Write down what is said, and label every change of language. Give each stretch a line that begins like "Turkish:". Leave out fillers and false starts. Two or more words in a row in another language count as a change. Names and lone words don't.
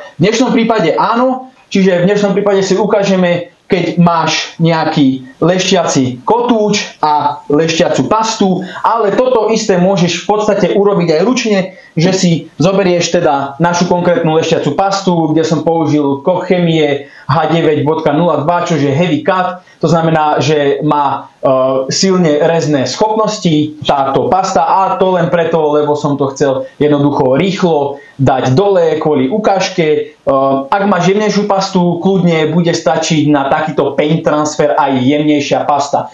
Slovak: V dnešnom prípade áno, čiže v dnešnom prípade si ukážeme, keď máš nejaký lešťací kotúč a lešťacú pastu, ale toto isté môžeš v podstate urobiť aj ručne, že si zoberieš teda našu konkrétnu lešťacú pastu, kde som použil Koch Chemie H9.02, čo je
English: heavy cut,
Slovak: to znamená, že má silne rezné schopnosti táto pasta a to len preto, lebo som to chcel jednoducho rýchlo dať dole kvôli ukážke. Ak máš jemnejšiu pastu, kľudne bude stačiť na takýto
English: paint transfer
Slovak: aj jemnejšia pasta.